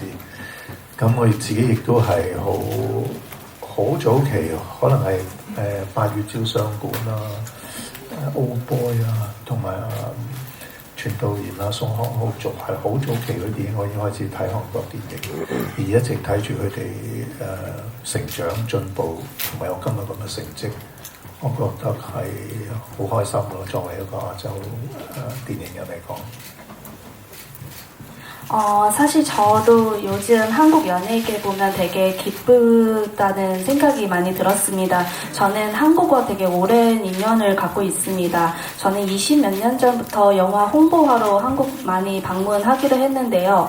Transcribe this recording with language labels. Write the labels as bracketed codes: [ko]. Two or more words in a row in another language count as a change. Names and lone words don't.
[yue] 咁我自己亦都係好早期，可能係8月招商館啦、Old Boy 啊，同埋全道賢啊、宋康昊仲係好早期嗰啲電影，我已經開始睇韓國電影，而一直睇住佢哋成長進步，同埋有今日咁嘅成績，我覺得係好開心咯。作為一個亞洲電影人嚟講。 [ko] 사실 저도 요즘 한국 연예계 보면 되게 기쁘다는 생각이 많이 들었습니다. 저는 한국과 되게 오랜 인연을 갖고 있습니다. 저는 20몇 년 전부터 영화 홍보하러 한국 많이 방문하기로 했는데요.